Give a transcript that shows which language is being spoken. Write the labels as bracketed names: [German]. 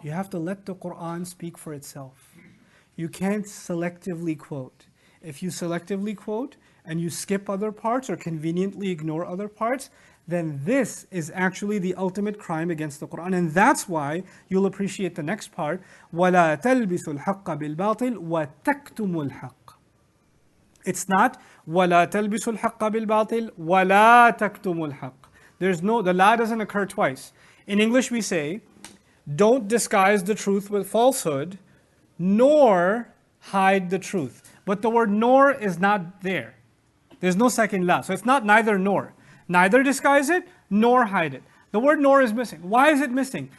[English] You have to let the Qur'an speak for itself. You can't selectively quote. If you selectively quote and you skip other parts or conveniently ignore other parts, then this is actually the ultimate crime against the Qur'an. And that's why you'll appreciate the next part. [Arabic] وَلَا تَلْبِسُوا الْحَقَّ بِالْبَاطِلِ وَتَكْتُمُوا الْحَقَّ. [English] It's not [Arabic] وَلَا تَلْبِسُوا الْحَقَّ بِالْبَاطِلِ وَلَا تَكْتُمُوا الْحَقَّ. [English] The la doesn't occur twice. In English we say, don't disguise the truth with falsehood, nor hide the truth. But the word nor is not there. There's no second la. So it's not neither nor. Neither disguise it, nor hide it. The word nor is missing. Why is it missing?